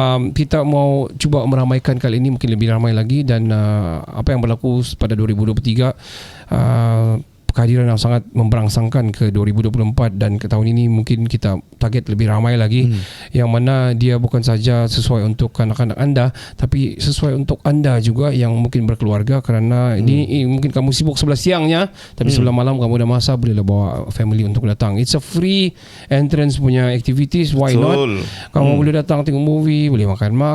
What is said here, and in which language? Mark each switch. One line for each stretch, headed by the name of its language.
Malay: Kita mau cuba meramaikan kali ini mungkin lebih ramai lagi, dan apa yang berlaku pada 2023 kehadiran yang sangat memberangsangkan ke 2024, dan ke tahun ini mungkin kita target lebih ramai lagi, yang mana dia bukan saja sesuai untuk anak-anak anda, tapi sesuai untuk anda juga yang mungkin berkeluarga, kerana ini mungkin kamu sibuk sebelah siangnya, tapi sebelah malam kamu dah masa, bolehlah bawa family untuk datang.
English: It's a free entrance
Malay: punya
English: activities, why not?
Malay: Kamu boleh datang tengok movie, boleh makan.